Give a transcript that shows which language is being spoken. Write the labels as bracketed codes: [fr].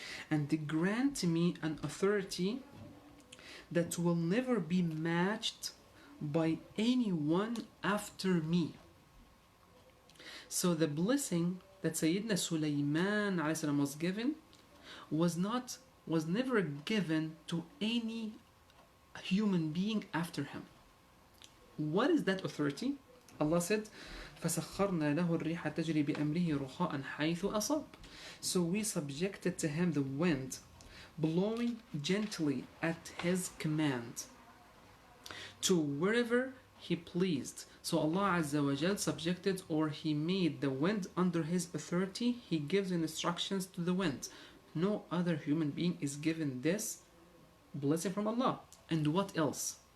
[en] And grant me an authority that will never be matched by anyone after me. So the blessing that Sayyidina Sulaiman was given was never given to any human being after him. What is that authority? [ar] Allah said, فَسَخَّرْنَا لَهُ الرِّيحَ تَجْرِي بِأَمْرِهِ رُخَاءً حَيْثُ أَصَابَ. [en] So we subjected to him the wind, blowing gently at his command, to wherever he pleased. So Allah Azza wa Jal subjected, or he made the wind under his authority. He gives instructions to the wind. No other human being is given this blessing from Allah. And what else?